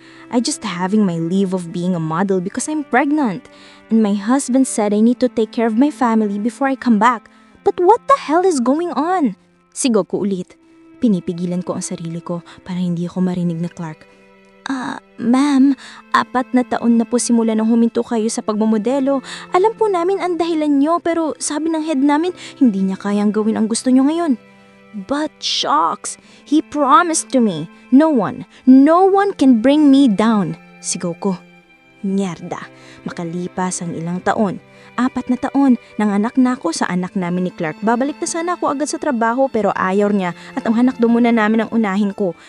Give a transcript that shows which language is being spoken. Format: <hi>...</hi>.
<en>I just having my leave of being a model because I'm pregnant. And my husband said I need to take care of my family before I come back. But what the hell is going on?</en> <tl>Sigaw ko ulit. Pinipigilan ko ang sarili ko para hindi ako marinig na Clark. Ma'am, 4 na taon na po simula nang huminto kayo sa pagmamodelo. Alam po namin ang dahilan nyo pero sabi ng head namin hindi niya kayang gawin ang gusto nyo ngayon.</tl> <en>But shucks, he promised to me, no one can bring me down.</en> <tl>Sigaw ko. Mierda, makalipas ang ilang taon. 4 na taon, nanganak na ako sa anak namin ni Clark. Babalik na sana ako agad sa trabaho pero ayaw niya at ang anak doon muna namin ang unahin ko.</tl>